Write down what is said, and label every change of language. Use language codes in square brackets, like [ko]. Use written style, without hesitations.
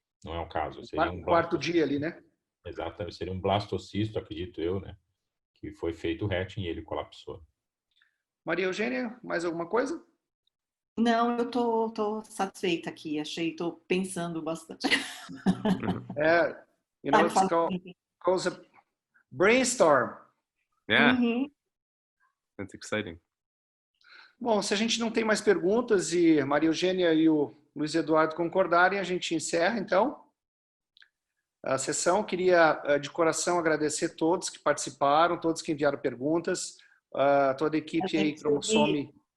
[pt] Não é o caso. Seria um quarto dia ali, né? Exatamente, seria um blastocisto, acredito eu, né? Que foi feito o hatching e ele colapsou. Maria Eugênia, mais alguma coisa? Não, eu tô satisfeita aqui. Tô pensando bastante. [en] It's called a brainstorm. Yeah, that's exciting. [pt] Bom, se a gente não tem mais perguntas e a Maria Eugênia e o Luiz Eduardo concordarem, a gente encerra, então, a sessão. Queria, de coração, agradecer a todos que participaram, todos que enviaram perguntas, toda a equipe aí, Cromossome.